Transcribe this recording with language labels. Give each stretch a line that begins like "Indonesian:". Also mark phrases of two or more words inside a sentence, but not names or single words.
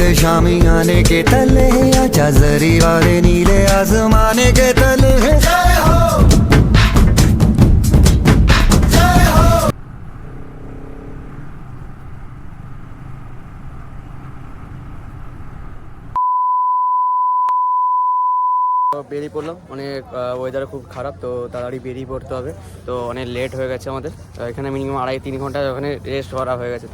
Hindi: शामी आने के तले, आजा जरी वाले नीले आसमाने के तले। जय हो जय हो।
Bangla: বেরিয়ে পড়লাম, অনেক ওয়েদার খুব খারাপ, তো তাড়াতাড়ি বেরিয়ে পড়তে হবে। তো অনেক লেট হয়ে গেছে আমাদের, এখানে মিনিমাম 2.5-3 ঘন্টা ওখানে রেস্ট করা হয়ে গেছে।